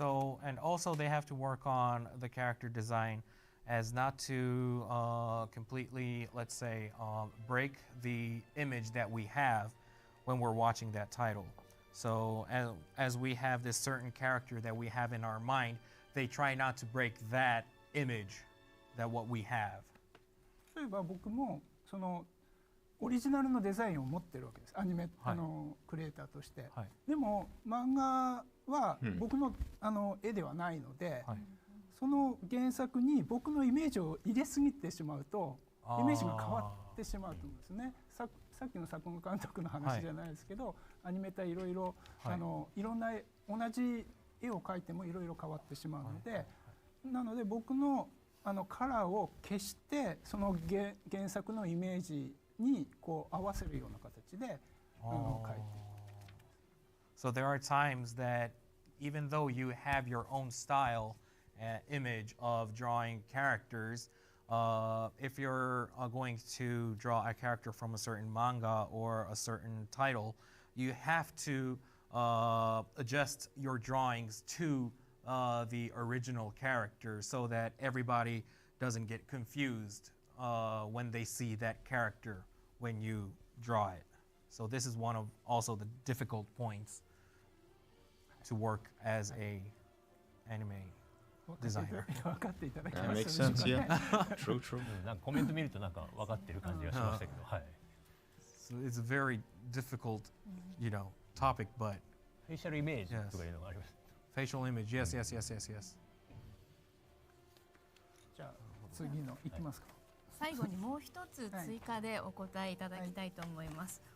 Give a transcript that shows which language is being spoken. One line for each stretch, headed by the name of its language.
English: So and also they have to work on the character design as not to completely, let's say, break the image that we have when we're watching that title. So as we have this certain character that we have in our mind, they try not to break that image that what we have.
Japanese: 例えば僕もオリジナルのデザインを持ってるわけです。アニメ、クリエイターとして。でも漫画は僕の、絵ではないので、その原作に僕のイメージを入れすぎてしまうとイメージが変わってしまうと思うんですね。さっきの作画監督の話じゃないですけど、アニメーターいろいろいろんな同じ絵を描いてもいろいろ変わってしまうので、なので僕のカラーを消してその原作のイメージにこう合わせるような形で描いて。
English: So there are times that even though you have your own style image of drawing characters, if you're going to draw a character from a certain manga or a certain title, you have to adjust your drawings to the original character so that everybody doesn't get confused when they see that character when you draw it. So this is one of also the difficult points to work as a anime designer. That makes sense, yeah. True, true.
Japanese: なんかコメント見るとなんか分かってる感じがしましたけど、はい。
English: So it's a very difficult, topic, but
Japanese: フェイシャルイメージとかいうのがあります。
English: facial image, yes, yes, yes, yes, yes.
Japanese: じゃあ次のいきますか。最後にもう一つ追加でお答えいただきたいと思います。